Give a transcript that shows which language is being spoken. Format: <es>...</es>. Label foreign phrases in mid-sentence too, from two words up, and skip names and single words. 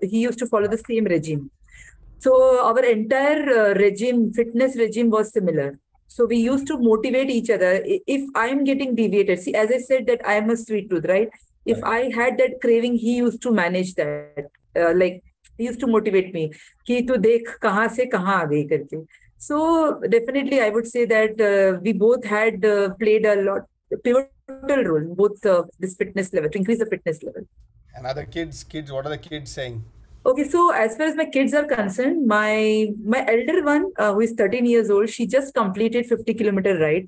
<en>He used to follow the same regime. So our entire regime, fitness regime was similar. So we used to motivate each other. If I'm getting deviated, see, as I said that I am a sweet tooth, right? If Correct. I had that craving, he used to manage that. Like he used to motivate me</en> <hi>कि तू देख कहाँ से कहाँ आ गई करके.</hi> <en>So definitely, I would say that we both had played a lot pivotal role in both this fitness level to increase the fitness level. And other kids, what are the kids saying? Okay, so as far as my kids are concerned, my elder one, who is 13 years old, she just completed 50-kilometer ride.</en>